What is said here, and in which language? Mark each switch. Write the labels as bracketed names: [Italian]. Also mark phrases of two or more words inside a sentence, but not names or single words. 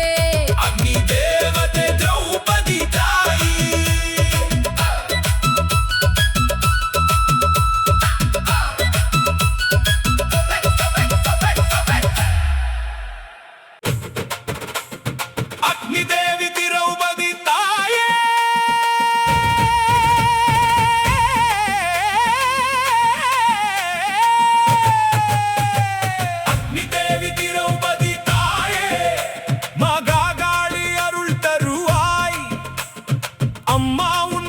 [Kannada] ಅಗ್ನಿ ದೇವತೆ ದ್ರೌಪದಿ ತಾಯಿ ಅಗ್ನಿ ದೇವಿ ದ್ರೌಪದಿ ತಾಯೇ [Tamil] அக்னி தேவி திரௌபதி தாயே மகாகாளி அருள் தருவாய் அம்மா உன்